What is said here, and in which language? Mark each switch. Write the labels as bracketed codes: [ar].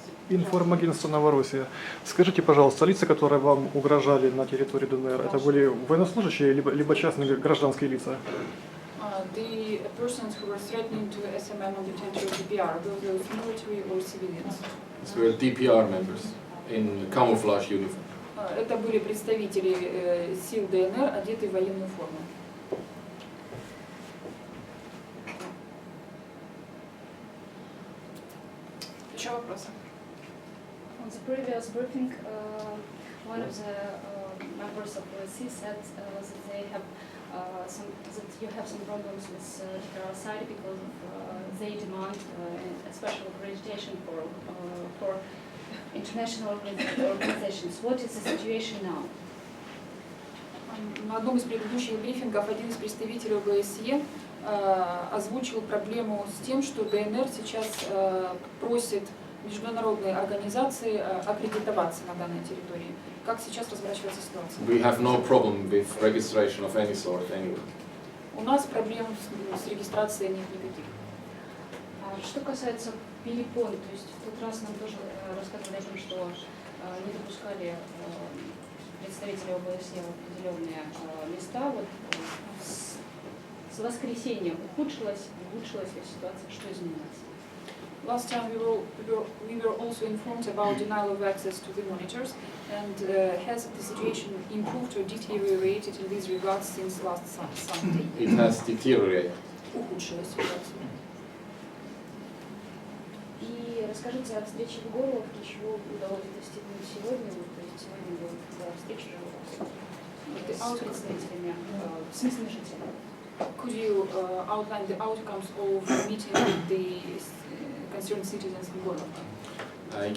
[ru] Информагентство Новороссия. Скажите, пожалуйста, лица, которые вам угрожали на территории ДНР, это были военнослужащие, либо частные гражданские лица? [en] The persons who were threatening to SMM on the territory of DPR, were those military or civilians? So we're DPR members in camouflage uniform. [ru] Это были представители сил ДНР, одетые в военную форму. Еще вопросы? [en] On the previous briefing, one of the members of OBSE said that they have that you have some problems with the side because they demand a special accreditation for international organizations. What is the situation now? [ru] На одном из предыдущих брифингов один из представителей ОБСЕ озвучил проблему с тем, что ДНР сейчас просит международные организации аккредитоваться на данной территории. Как сейчас разворачивается ситуация? [en] We have no problem with registration of any sort anywhere. [ru] У нас проблем с регистрацией нет никаких. Что касается перепон, то есть в тот раз нам тоже рассказывали о том, что не допускали представители ОБСЕ в определенные места. Вот с воскресенья ухудшилась ли ситуация, что изменилось? [en] Last time we were also informed about denial of access to the monitors, and has the situation improved or deteriorated in these regards since last Sunday? It has deteriorated. [ru] Ухудшилась ситуация. И расскажите о встрече в Горловке, чего удалось достигнуть сегодня. То есть сегодня была встреча с представителями, с местными жителями. [en] Could you outline the outcomes of the meeting with the concerned citizens in Gorovka?